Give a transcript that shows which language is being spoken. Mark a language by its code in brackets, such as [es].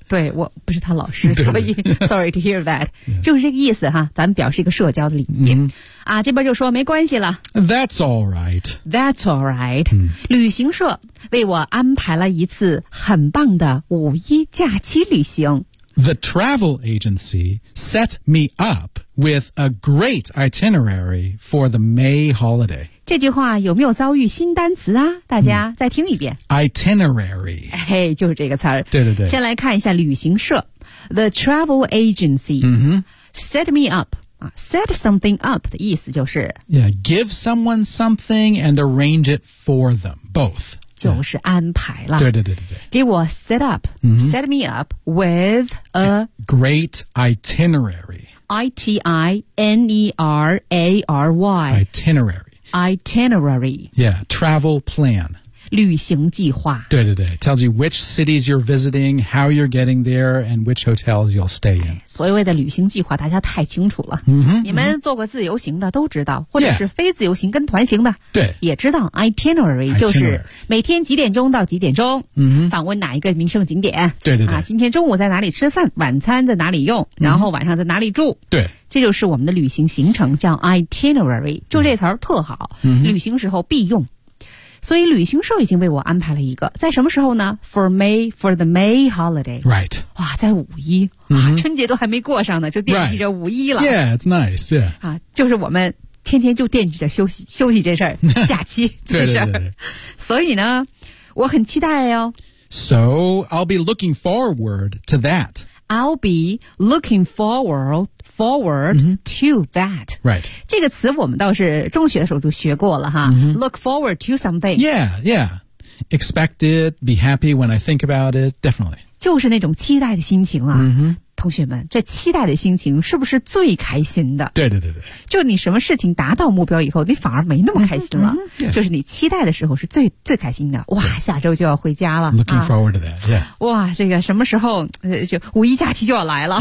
[zh] 对我不是他老师所以 [en] sorry to hear that. [zh] 就是这个意思哈咱们表示一个社交的礼仪、嗯。啊这边就说没关系了。 [en] That's all right. That's all right.、嗯、 [zh] 旅行社为我安排了一次很棒的五一假期旅行。 [en] The travel agency set me up with a great itinerary for the May holiday. [zh] 这句话有没有遭遇新单词啊？大家再听一遍。 [en] Itinerary. [zh] 嘿，就是这个词儿。对对对。先来看一下旅行社。 [en] The travel agency、 mm-hmm. set me up. Set something up [zh] 的意思就是。 [en] Yeah, give someone something and arrange it for them. Both. [zh] 就是安排了。对对对对对。给我 set up,、 mm-hmm. [en] set me up with a great itinerary. I-T-I-N-E-R-A-R-Y. Itinerary. Itinerary. Yeah, travel plan. [zh] 旅行计划。 [en] 对对对， tells you which cities you're visiting, how you're getting there, and which hotels you'll stay in. [zh] 所谓的旅行计划大家太清楚了。 Mm-hmm, 你们做过自由行的都知道，或者是非自由行跟团行的，对、yeah. 也知道 itinerary 就是每天几点钟到几点钟、 mm-hmm. 访问哪一个名胜景点。对对对、啊、今天中午在哪里吃饭，晚餐在哪里用，然后晚上在哪里住、mm-hmm. 对，这就是我们的旅行行程，叫 itinerary， 就这词儿特好、 mm-hmm. 旅行时候必用。所以旅行社已经为我安排了一个，在什么时候呢？ [en] For the May holiday. Right. [zh] 哇，在五一、 mm-hmm. 啊、春节都还没过上呢，就惦记着五一了。 [en] Right. Yeah, it's nice, yeah.、 [zh] 啊、就是我们天天就惦记着休息这事儿，假期这事儿。所以呢，我很期待哦。 [en] So, I'll be looking forward to that. I'll be looking forward、mm-hmm. to that. Right. [zh] 这个词我们倒是中学的时候就学过了哈。 Mm-hmm. [en] Look forward to something. Yeah, yeah. Expect it, be happy when I think about it, definitely. [zh] 就是那种期待的心情啊。 Mm-hmm. 同学们，这期待的心情是不是最开心的？对对对对，就你什么事情达到目标以后，你反而没那么开心了。嗯嗯、yeah. 就是你期待的时候是最开心的。哇，下周就要回家了。 [en] Looking forward to that. Yeah. [zh] 哇，这个什么时候就五一假期就要来了？